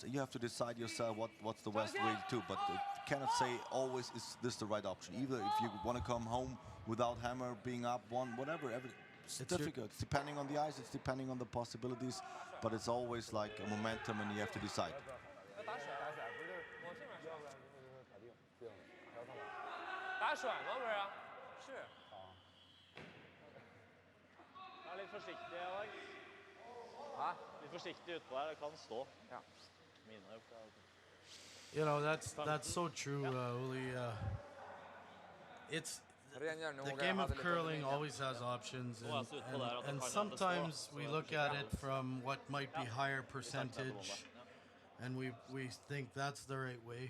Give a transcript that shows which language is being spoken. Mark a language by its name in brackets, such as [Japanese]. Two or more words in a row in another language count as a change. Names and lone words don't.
[English] You have to decide yourself what's the best way to do. But you cannot say always is this the right option. Either if you want to come home without hammer, being up 1, whatever. It's difficult. It's depending on the ice. It's depending on the possibilities. But it's always like a momentum, and you have to decide. [Chinese] 打甩吗？不是啊，是。 [Norwegian] Vær litt forsiktig, Alex. Hæ? Litt forsiktig utpå her, det kan stå. Ja. Mine har gjort det. [English] You know, that's so true, Uli. It's the game of curling always has options, and sometimes we look at it from what might be higher percentage, and we think that's the right way.